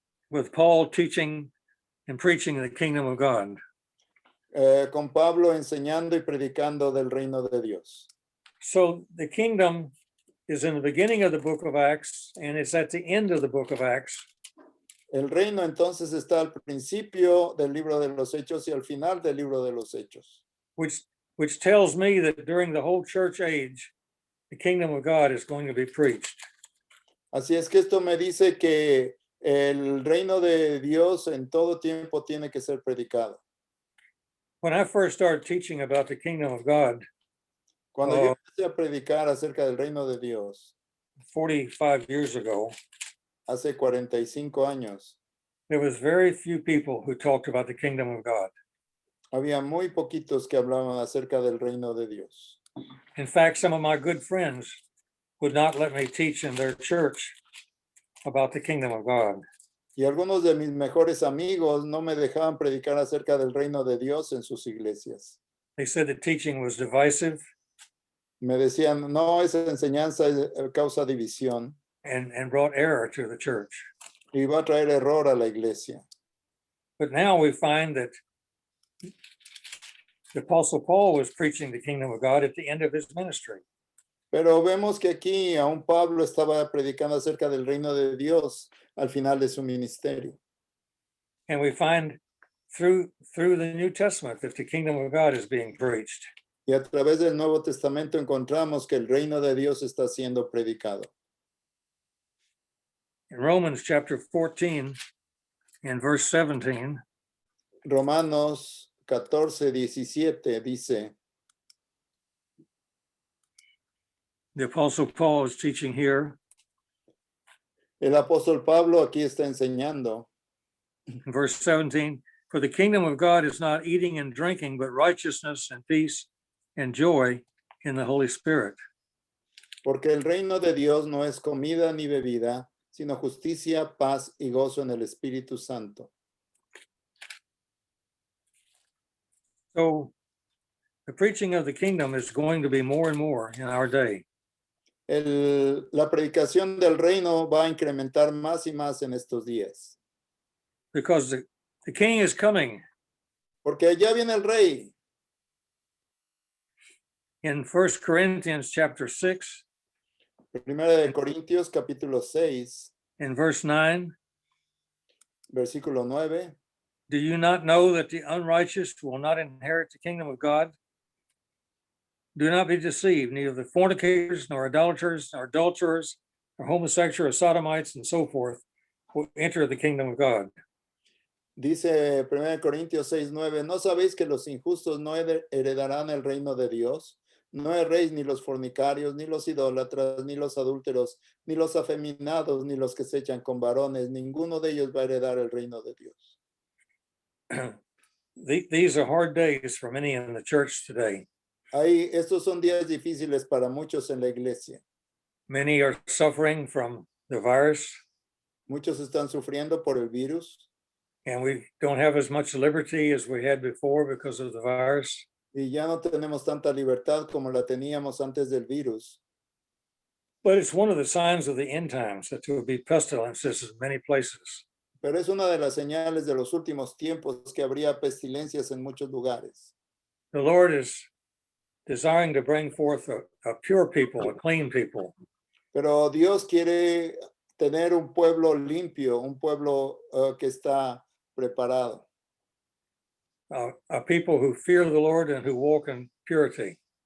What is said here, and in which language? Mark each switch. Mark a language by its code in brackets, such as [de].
[en] with Paul teaching and preaching the kingdom of God. [es] con Pablo enseñando y predicando del reino de Dios. [en] So the kingdom is in the beginning of the book of Acts and it's at the end of the book of Acts. [es] El reino entonces está al principio del libro de los Hechos y al final del libro de los Hechos. [en] Which tells me that during the whole church age, the kingdom of God is going to be preached. [es] Así es que esto me dice que el reino de Dios en todo tiempo tiene que ser predicado. [en] When I first started teaching about the kingdom of God [es] Cuando yo empecé a predicar acerca del reino de Dios [en] 45 years ago, [es] hace 45 años, [en] there was very few people who talked about the kingdom of God. [es] había muy poquitos que hablaban acerca del reino de Dios. [en] In fact, some of my good friends would not let me teach in their church about the kingdom of God. [es] Y algunos de mis mejores amigos no me dejaban predicar acerca del reino de Dios en sus iglesias. [en] They said the teaching was divisive [es] Me decían, no, esa enseñanza causa división [en] and brought error to the church. [es] y va a traer error a la iglesia. [en] But now we find that the Apostle Paul was preaching the kingdom of God at the end of his ministry. [es] Pero vemos que aquí aún Pablo estaba predicando acerca del reino de Dios al final de su ministerio. [en] And we find through the New Testament that the kingdom of God is being preached. [es] Y a través del Nuevo Testamento encontramos que el reino de Dios está siendo predicado. [en] In Romans chapter 14 and verse 17, [es] Romanos 14:17 dice, [en] the Apostle Paul is teaching here, [es] el apóstol Pablo aquí está enseñando, [en] in verse 17, "For the kingdom of God is not eating and drinking, but righteousness and peace and joy in the Holy Spirit." [es] porque el reino de Dios no es comida ni bebida, sino justicia, paz y gozo en el Espíritu Santo. [en] So the preaching of the kingdom is going to be more and more in our day. [es] La predicación del reino va a incrementar más y más en estos días. [en] Because the king is coming [es] porque allá viene el rey. [en] In 1 Corinthians chapter 6, [es] Primera de Corintios capítulo 6, [en] in verse 9, [es] versículo 9. [en] do you not know that the unrighteous will not inherit the kingdom of God? Do not be deceived, neither the fornicators, nor idolaters, nor adulterers, nor homosexuals, or sodomites, and so forth will enter the kingdom of God. [es] Dice 1 Corintios 6, 9, ¿no sabéis que los injustos no heredarán el reino de Dios? No erréis ni los fornicarios, ni los idólatras, ni los adúlteros, ni los afeminados, ni los que se echan con varones. Ninguno de ellos va a heredar el reino de Dios. [en] These are hard days for many in the church today. [es] Estos son días difíciles para muchos en la iglesia. [en] Many are suffering from the virus, [es] Muchos están sufriendo por el virus [en] and we don't have as much liberty as we had before because of the virus. [es] y ya no tenemos tanta libertad como la teníamos antes del virus. [en] But it's one of the signs of the end times that there will be pestilences in many places. [es] Pero es una de las señales de los últimos tiempos que habría pestilencias en muchos lugares. [en] The Lord is desiring to bring forth a pure people, a clean people. [es] Pero Dios quiere tener un pueblo limpio, un pueblo que está preparado. [en] A people who fear the Lord and who walk in purity.